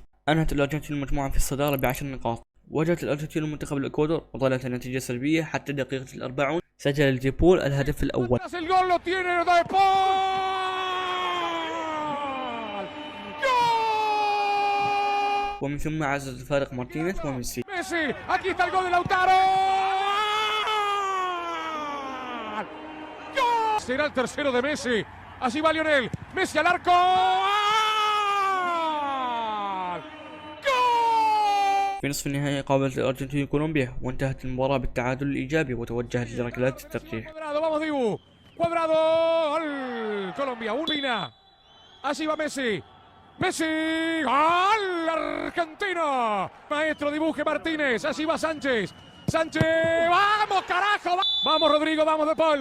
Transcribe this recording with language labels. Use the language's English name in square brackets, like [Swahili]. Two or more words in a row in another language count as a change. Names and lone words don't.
[Arabic] أنهت الأرجنتين المجموعة في الصدارة ب10 نقاط. واجهت الأرجنتين المنتخب الإكوادور وظلت النتيجة سلبية حتى دقيقة 40. سجل دي بول الهدف الأول. ومن ثم عزز الفارق مارتينيز وميسي. [Spanish] Será el tercero de Messi. Así va Lionel. Messi al arco. [Arabic] في نصف النهائي قابلت الأرجنتين كولومبيا وانتهت المباراة بالتعادل الإيجابي وتوجهت لركلات الترجيح. [Spanish] Vamos Dibu. Cuadrado. Colombia. Urbina. Así va Messi. Messi. ¡Gol! Argentina. Maestro dibuje Martínez. Así va Sánchez. Sánchez. ¡Vamos, carajo! Vamos, Rodrigo. Vamos, De Paul.